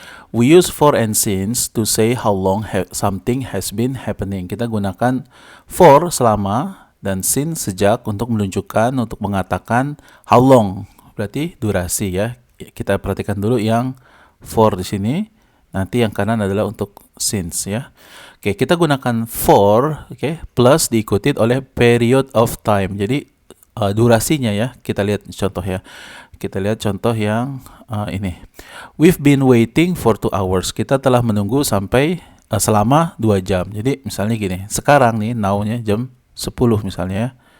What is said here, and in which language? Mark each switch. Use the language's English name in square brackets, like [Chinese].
[English] We use for and since to say how long something has been happening. [Indonesian] Kita gunakan for selama dan since sejak untuk menunjukkan, untuk mengatakan [English] how long. [Indonesian] Berarti durasi ya. Kita perhatikan dulu yang for di sini. Nanti yang kanan adalah untuk since ya. Oke, kita gunakan for, plus diikuti oleh [English] period of time. [Indonesian] Jadi durasinya ya. Kita lihat contoh ya. Kita lihat contoh yang ini. [English] We've been waiting for 2 hours. [Indonesian] Kita telah menunggu sampai selama 2 jam. Jadi misalnya gini, sekarang nih now-nya jam 10 misalnya ya.